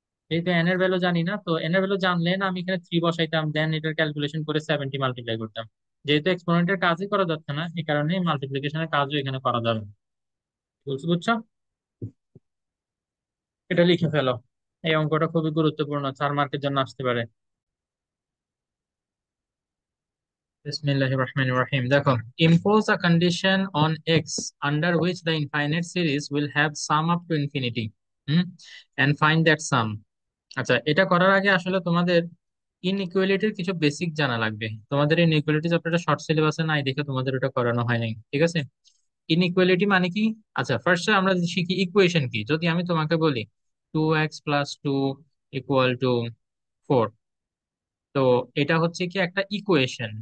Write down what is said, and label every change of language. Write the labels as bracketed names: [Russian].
[Bangla] যেহেতু এন এর ভ্যালু জানি না, তো এন এর ভ্যালু জানলে না আমি এখানে 3 বসাইতাম, দেন এটার ক্যালকুলেশন করে 70 মাল্টিপ্লাই করতাম। যেহেতু এক্সপোনেন্টের কাজই করা যাচ্ছে না, এই কারণে মাল্টিপ্লিকেশনের কাজও এখানে করা যাবে না। কি বলছো, বুঝছো? এটা লিখে ফেলো। এই অঙ্কটা খুবই গুরুত্বপূর্ণ, 4 মার্কের জন্য আসতে পারে। [Arabic] বিসমিল্লাহির রহমানির রহিম, দেখো। [English] Impose a condition on x under which the infinite series will have sum up to infinity, [Bangla] hmm, [English] and find that sum। [Bangla] আচ্ছা, এটা করার আগে আসলে তোমাদের ইনইকুয়ালিটির কিছু বেসিক জানা লাগবে। তোমাদের ইনইকুয়ালিটি চ্যাপ্টারটা শর্ট সিলেবাসে নাই দেখে তোমাদের ওটা করানো হয় নাই, ঠিক আছে? ইনইকুয়ালিটি মানে কি? আচ্ছা, ফার্স্টে আমরা শিখি ইকুয়েশন কি। যদি আমি তোমাকে বলি 2x + 2 = 4, তো এটা হচ্ছে কি একটা ইকুয়েশন।